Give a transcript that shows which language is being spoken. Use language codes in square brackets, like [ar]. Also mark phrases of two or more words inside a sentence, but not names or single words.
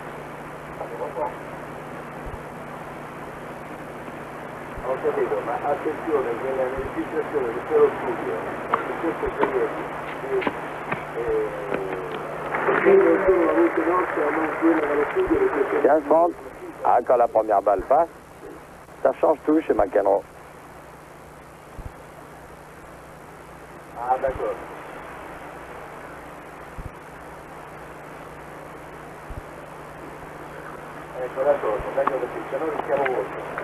[it] Ho capito, ma attenzione che la registrazione di quello studio, di questo periodo, non solo la voce nostra, non quella dello studio, perché [fr] 15-30. Ah, quand la première balle passe, ça change tout chez McEnroe. [it] Ah, d'accordo. Ecco, d'accordo, meglio così, se no rischiamo molto.